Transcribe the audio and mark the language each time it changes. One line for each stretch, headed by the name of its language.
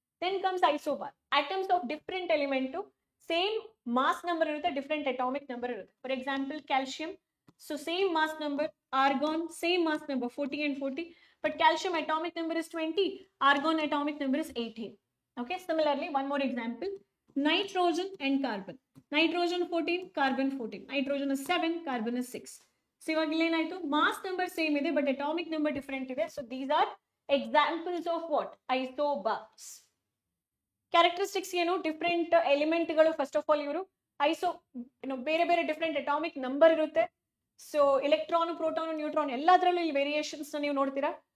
Kannada: Then comes ಐಸೋಬಾರ್, atoms of different element, same mass number ಇರುತ್ತೆ, different atomic number ಇರುತ್ತೆ.
English: For example calcium, so same mass number, argon same mass number 40 and 40, but calcium atomic number is 20, argon atomic number is 18. Okay, similarly one more example, nitrogen and carbon, nitrogen 14, carbon 14, nitrogen is 7, carbon is 6.
Kannada: So ಇವಾಗ ಏನಾಯ್ತು, mass number same ಇದೆ but atomic number different ಇದೆ.
English: So these are examples of what, isobars.
Kannada: Characteristics ಏನು, different ಎಲಿಮೆಂಟ್ಗಳು. First of all ಇವರು ಬೇರೆ ಬೇರೆ different atomic number ಇರುತ್ತೆ. So electron, proton, neutron ಎಲ್ಲದರಲ್ಲೂ ಈ ವೇರಿಯೇಷನ್ಸ್ ನೀವು ನೋಡ್ತೀರಾ.